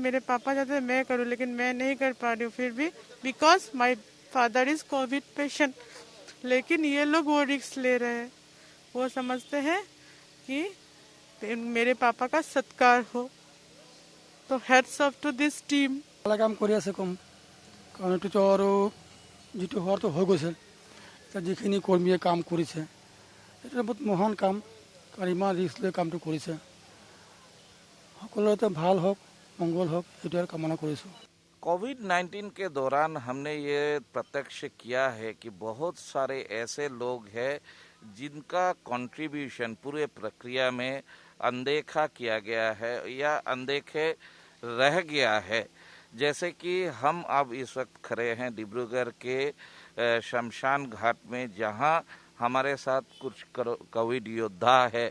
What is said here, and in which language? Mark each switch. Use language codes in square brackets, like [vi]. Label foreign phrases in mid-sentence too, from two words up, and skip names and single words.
[hi] मेरे पापा चाहते थे मैं करूँ, लेकिन मैं नहीं कर पा रही हूँ फिर भी, [en] because my father is covid patient. [hi] लेकिन ये लोग वो रिस्क ले रहे हैं, वो समझते हैं कि मेरे पापा का सत्कार हो। [en] तो hats off to this team। [as] কাম কৰি আছে কম, কাৰণ এইটোতো আৰু যিটো হোৱাটো হৈ গৈছে, এতিয়া যিখিনি কৰ্মীয়ে কাম কৰিছে এইটো বহুত মহান কাম, কাৰণ ইমান ৰিস্ক লৈ কামটো কৰিছে। সকলোৰে ভাল হওক, মংগল হওক, এইটো কামনা কৰিছোঁ। [hi] कोविड-19 के दौरान हमने ये प्रत्यक्ष किया है कि बहुत सारे ऐसे लोग हैं जिनका कंट्रीब्यूशन पूरे प्रक्रिया में अनदेखा किया गया है या अनदेखे रह गया है। जैसे कि हम अब इस वक्त खड़े हैं डिब्रूगढ़ के शमशान घाट में, जहां हमारे साथ कुछ कोविड योद्धा है।